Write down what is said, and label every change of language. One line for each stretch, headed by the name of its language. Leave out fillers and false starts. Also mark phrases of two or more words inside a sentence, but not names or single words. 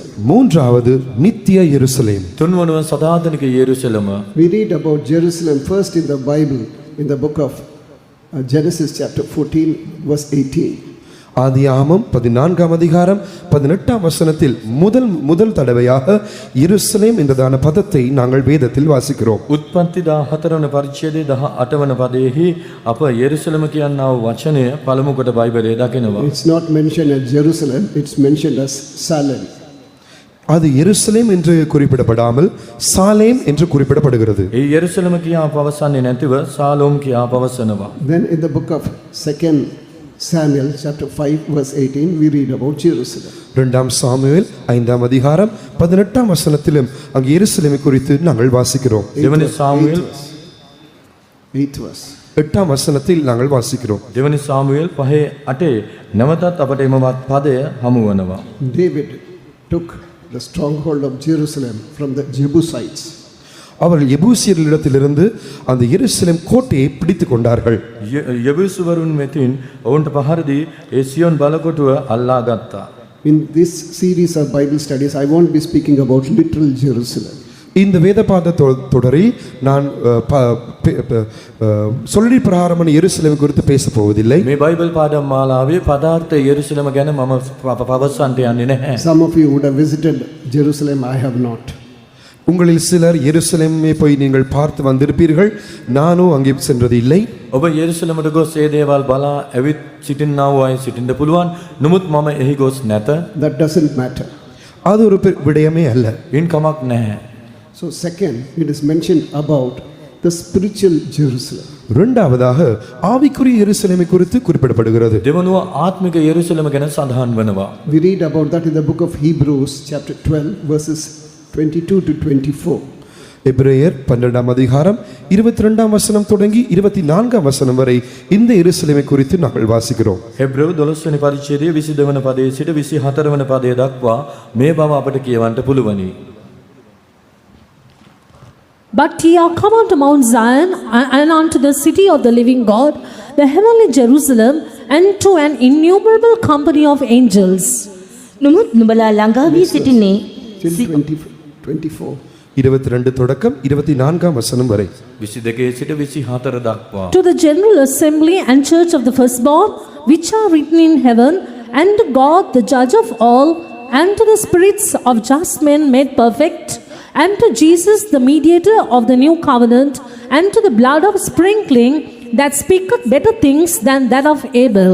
Tamil: மூன்றாவது நித்திய எருசலேம்.
Sinhala: තුන්වනුව සදාතනික යෙරුසලම.
English: We read about Jerusalem first in the Bible, in the book of Genesis chapter 14, verse 18.
Tamil: ஆதியாகமம் 14ஆம் அதிகாரம் 18ஆம் வசனத்தில் முதல் தடவையாக எருசலேம் என்றதான பதத்தை நாங்கள் வேதத்தில் வாசிக்கிறோம்.
Sinhala: උත්පත්ති 14 වන පරිච්ඡේදයේ 18 වන පදයේහි අප යෙරුසලම කියනා වූ වචනය පළමු කොට බයිබලයේ දකිනවා.
English: It's not mentioned as Jerusalem, it's mentioned as Salem.
Tamil: அது எருசலேம் என்று குறிப்பிடப்படாமல் சாலேம் என்று குறிப்பிடப்படுகிறது.
Sinhala: ඒ යෙරුසලම කියා පවසන්නේ නැතිව සාලෝම් කියා පවසනවා.
English: Then in the book of 2 Samuel chapter 5 verse 18 we read about Jerusalem.
Tamil: 2 சாமுவேல் 5ஆம் அதிகாரம் 18ஆம் வசனத்திலும் அங்கே எருசலேமை குறித்து நாங்கள் வாசிக்கிறோம்.
Sinhala: දෙවනි සාමුවෙල්
English: 8th verse.
Tamil: 8ஆம் வசனத்தில் நாங்கள் வாசிக்கிறோம்.
Sinhala: දෙවනි සාමුවෙල් 5:8 නැවතත් අපට එමවත් පදය හමු වෙනවා.
English: David took the stronghold of Jerusalem from the Jebusites.
Tamil: அவர்கள் எபூசியர்களிடத்திலிருந்து அந்த எருசலேம் கோட்டையை பிடித்துக் கொண்டார்கள்.
Sinhala: යබුසුවරුන් මෙතින් ඔවුන්ට පහර දී ඒ සියොන් බලකොටුව අල්ලා ගත්තා.
English: In this series of Bible studies, I won't be speaking about literal Jerusalem.
Tamil: இந்த வேதபாத தொடரில் நான் சொல்லி பிரகாரமான எருசலேம் குறித்து பேச போவதில்லை.
Sinhala: මේ බයිබල් පාඩම් මාලාවේ පදාර්ථ යෙරුසලම ගැන මම පවසන්නට යන්නේ නැහැ.
English: Some of you would have visited Jerusalem, I have not.
Tamil: உங்களில் சிலர் எருசலேமை போய் நீங்கள் பார்த்து வந்திருப்பீர்கள். நானும் அங்கே சென்றது இல்லை.
Sinhala: ඔබ යෙරුසලමට ගොස් ඒ දේවල් බලා ඇවිත් සිටින්නා වූ අය සිටින්න පුළුවන්. නමුත් මම එහි ගොස් නැත.
English: That doesn't matter.
Tamil: அது ஒரு விடயமே அல்ல.
Sinhala: ඉන් කමක් නැහැ.
English: So second, it is mentioned about the spiritual Jerusalem.
Tamil: இரண்டாவதாக ஆவிக்குரிய எருசலேமை குறித்து குறிப்பிடப்படுகிறது.
Sinhala: දෙවනුව ආත්මික යෙරුසලම ගැන සඳහන් වෙනවා.
English: We read about that in the book of Hebrews chapter 12 verses 22 to 24.
Tamil: எபிரேயர் 12ஆம் அதிகாரம் 22ஆம் வசனம் தொடங்கி 24ஆம் வசனம் வரை இந்த எருசலேமை குறித்து நாங்கள் வாசிக்கிறோம்.
Sinhala: හෙබ්‍රෙව් 12 වෙනි පරිච්ඡේදයේ 22 වන පදයේ සිට 24 වන පදය දක්වා මේ බව අපට කියවන්න පුළුවනි.
English: But ye are come unto Mount Zion, and unto the city of the living God, the heavenly Jerusalem, and to an innumerable company of angels.
Sinhala: නුමුත් නුඹලා ළඟා වී සිටින්නේ
English: Till 24.
Tamil: 22 தொடக்கம் 24ஆம் வசனம் வரை.
Sinhala: 22 සිට 24 දක්වා.
English: To the general assembly and church of the firstborn, which are written in heaven, and to God the judge of all, and to the spirits of just men made perfect, and to Jesus the mediator of the new covenant, and to the blood of sprinkling that speaketh better things than that of Abel.